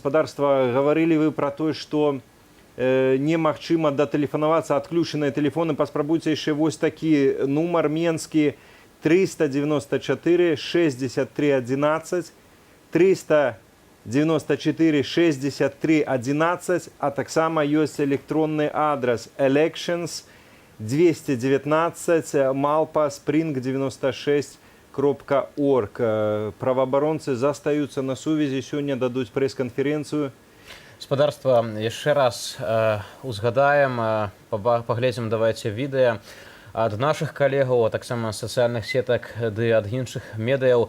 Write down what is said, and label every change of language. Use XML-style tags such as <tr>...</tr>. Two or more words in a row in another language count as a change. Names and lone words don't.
<be>Спадарства, гаварылі вы пра тое, што немагчыма датэлефанавацца, адключаныя тэлефоны. Паспрабуйце яшчэ вось такі нумар менскі 394 63 11, 394 63 11, а таксама ёсць электронны адрас elections 219 @spring96.org. Праваабаронцы застаюцца на сувязі, сёння дадуць прэс-канферэнцыю. Спадарства, яшчэ раз узгадаем, паглядзім, давайце відэа ад нашых калегаў, а таксама сацыяльных сетак ды ад іншых медыяў.</be>